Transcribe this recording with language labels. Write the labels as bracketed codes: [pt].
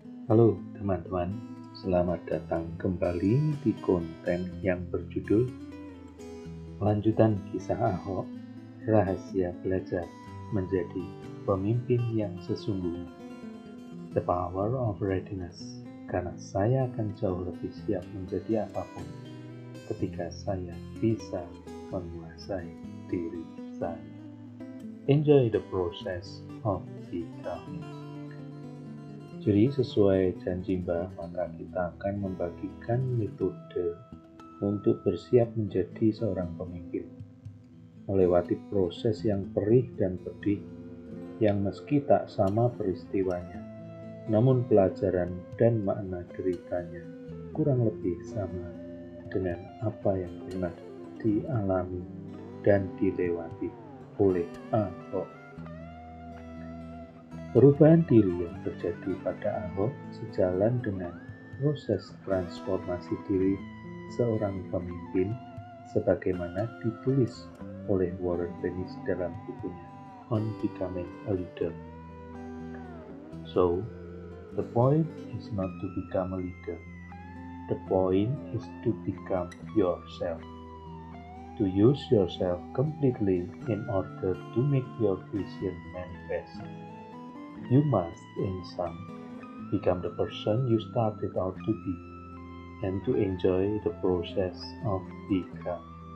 [id] Halo teman-teman, selamat datang kembali di konten yang berjudul Lanjutan Kisah Ahok, Rahasia Belajar Menjadi Pemimpin yang Sesungguhnya. [en] The Power of Readiness, [id] karena saya akan jauh lebih siap menjadi apapun ketika saya bisa menguasai diri saya. [en] Enjoy the process of becoming. [id] Jadi sesuai janji Mbah, maka kita akan membagikan metode untuk bersiap menjadi seorang pemimpin. Melewati proses yang perih dan pedih, yang meski tak sama peristiwanya, namun pelajaran dan makna deritanya kurang lebih sama dengan apa yang pernah dialami dan dilewati oleh Ahok. Perubahan diri yang terjadi pada Ahok sejalan dengan proses transformasi diri seorang pemimpin sebagaimana ditulis oleh Warren Bennis dalam bukunya On Becoming a Leader. [en] So, the point is not to become a leader. The point is to become yourself. To use yourself completely in order to make your vision manifest. You must, in sum, become the person you started out to be, and to enjoy the process of becoming.